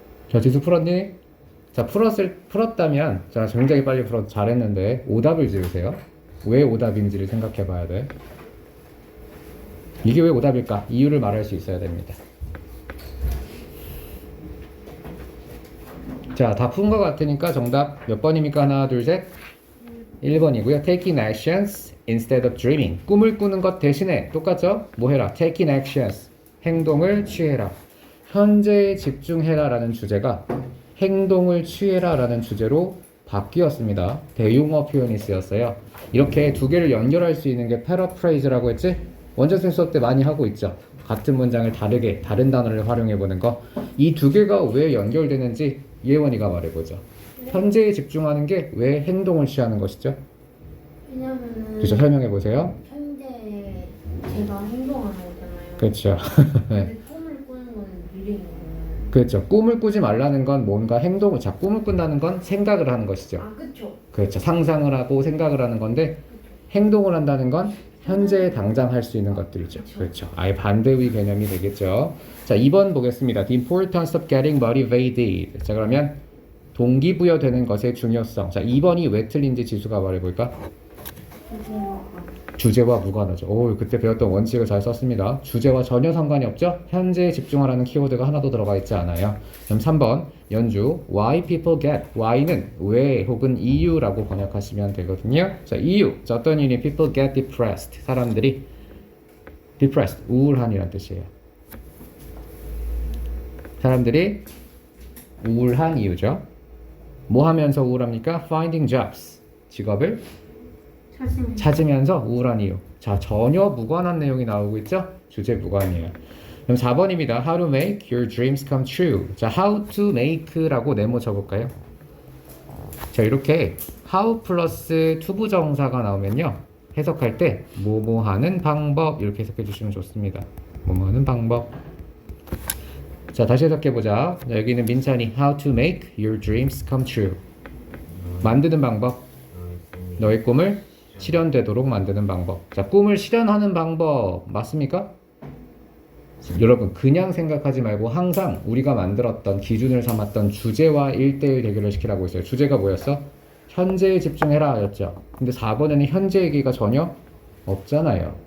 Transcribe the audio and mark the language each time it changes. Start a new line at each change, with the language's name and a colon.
Korean: 자, 지수 풀었니? 자, 풀었다면, 자, 굉장히 빨리 잘했는데, 오답을 지으세요. 왜 오답인지를 생각해 봐야 돼. 이게 왜 오답일까? 이유를 말할 수 있어야 됩니다. 자, 다 푼 것 같으니까 정답 몇 번입니까? 하나, 둘, 셋. 1번이고요.
English: Taking actions instead of dreaming.
Korean: 꿈을 꾸는 것 대신에 똑같죠? 뭐 해라?
English: Taking actions.
Korean: 행동을 취해라. 현재에 집중해라 라는 주제가 행동을 취해라 라는 주제로 바뀌었습니다. 대용어 표현이 쓰였어요. 이렇게 두 개를 연결할 수 있는 게 패러프레이즈라고 했지? 원자순 수업 때 많이 하고 있죠. 같은 문장을 다르게 다른 단어를 활용해 보는 거. 이 두 개가 왜 연결되는지 예원이가 말해보죠. 현재에 집중하는 게 왜 행동을 취하는 것이죠? 왜냐면은 그렇죠. 설명해 보세요. 현재 제가 행동하는 거잖아요. 그렇죠. 네. 근데 꿈을 꾸는 거는 미래인 거예요. 그렇죠. 꿈을 꾸지 말라는 건 뭔가 행동을, 자, 꿈을 꾼다는 건 생각을 하는 것이죠. 아, 그쵸. 그렇죠. 상상을 하고 생각을 하는 건데 행동을 한다는 건 현재 당장 할 수 있는 것들이죠. 그렇죠. 아예 반대의 개념이 되겠죠. 자, 2번 보겠습니다.
English: The importance of getting motivated.
Korean: 자, 그러면 동기부여되는 것의 중요성. 자, 2번이 왜 틀린지 지수가 말해볼까? 주제와 무관하죠. 오, 그때 배웠던 원칙을 잘 썼습니다. 주제와 전혀 상관이 없죠? 현재에 집중하라는 키워드가 하나도 들어가 있지 않아요. 그럼 3번 연주
English: Why people get
Korean: Why는 왜 혹은 이유라고 번역하시면 되거든요. 자, 이유. 자, 어떤 이유니
English: people get depressed.
Korean: 사람들이 depressed, 우울한이란 뜻이에요. 사람들이 우울한 이유죠. 뭐 하면서 우울합니까?
English: Finding jobs,
Korean: 직업을 찾으면서 우울한 이유. 자, 전혀 무관한 내용이 나오고 있죠? 주제 무관이에요. 그럼 4번입니다.
English: How to make your dreams come true.
Korean: 자,
English: how to make
Korean: 라고 네모 쳐볼까요? 자, 이렇게 how 플러스 투부정사가 나오면요, 해석할 때 뭐뭐 하는 방법 이렇게 해석해 주시면 좋습니다. 뭐뭐 하는 방법. 자, 다시 해석해 보자. 여기는 민찬이
English: how to make your dreams come true.
Korean: 만드는 방법. 너의 꿈을 실현되도록 만드는 방법. 자, 꿈을 실현하는 방법 맞습니까? 여러분, 그냥 생각하지 말고 항상 우리가 만들었던 기준을 삼았던 주제와 1대1 대결을 시키라고 했어요. 주제가 뭐였어? 현재에 집중해라 였죠. 근데 4번에는 현재 얘기가 전혀 없잖아요.